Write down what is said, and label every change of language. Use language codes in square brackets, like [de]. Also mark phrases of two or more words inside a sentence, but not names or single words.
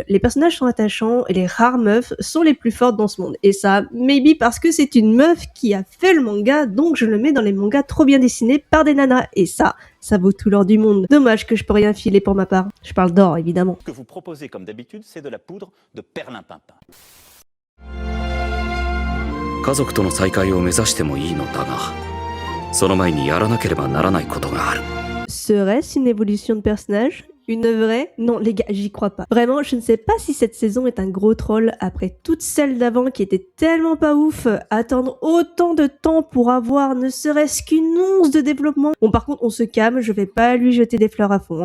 [fr] Les personnages sont attachants et les rares meufs sont les plus fortes dans ce monde. Et ça, maybe parce que c'est une meuf qui a fait le manga, donc je le mets dans les mangas trop bien dessinés par des nanas. Et ça vaut tout l'or du monde. Dommage que je peux rien filer pour ma part. Je parle d'or, évidemment. Ce que vous proposez comme d'habitude, c'est de la poudre de perlimpinpin. [ja] 家族との再会を目指してもいいのだが、その前にやらなければならないことがある。 [fr] Serait-ce une évolution de personnage ? Une vraie ? Non les gars, j'y crois pas. Vraiment, je ne sais pas si cette saison est un gros troll après toutes celles d'avant qui étaient tellement pas ouf. Attendre autant de temps pour avoir ne serait-ce qu'une once de développement. Bon par contre, on se calme, je vais pas lui jeter des fleurs à fond.